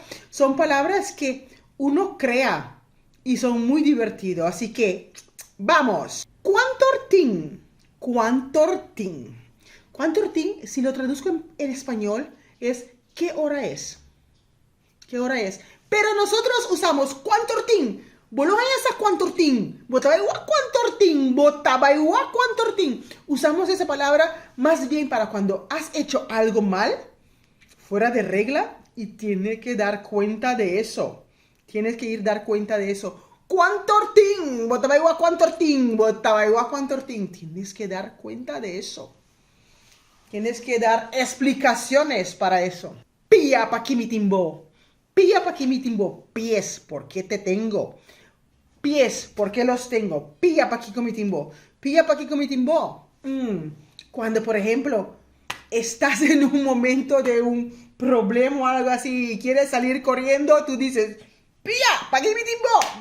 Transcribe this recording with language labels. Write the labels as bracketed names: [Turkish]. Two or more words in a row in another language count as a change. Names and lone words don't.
[Spanish] Son palabras que uno crea y son muy divertidos. Así que, vamos. Cuantortín. Cuantortín. Cuantortín, si lo traduzco en español, es ¿qué hora es? ¿Qué hora es? Pero nosotros usamos cuantortín. Bologna cuantortín. Botabaiwa cuantortín. Botabaiwa cuantortín. Usamos esa palabra más bien para cuando has hecho algo mal, fuera de regla, y tienes que dar cuenta de eso. Tienes que ir a dar cuenta de eso. Cuantortín. Botabaiwa cuantortín. Botabaiwa cuantortín. Tienes que dar cuenta de eso. Tienes que dar explicaciones para eso. Pilla pa' aquí mi timbo. Pilla pa' aquí mi timbo. Pies, ¿por qué te tengo? Pies, ¿por qué los tengo? Pilla pa' aquí con mi timbo. Pilla pa' aquí con mi timbo. Cuando, por ejemplo, estás en un momento de un problema o algo así y quieres salir corriendo, tú dices, pilla pa' aquí mi timbo.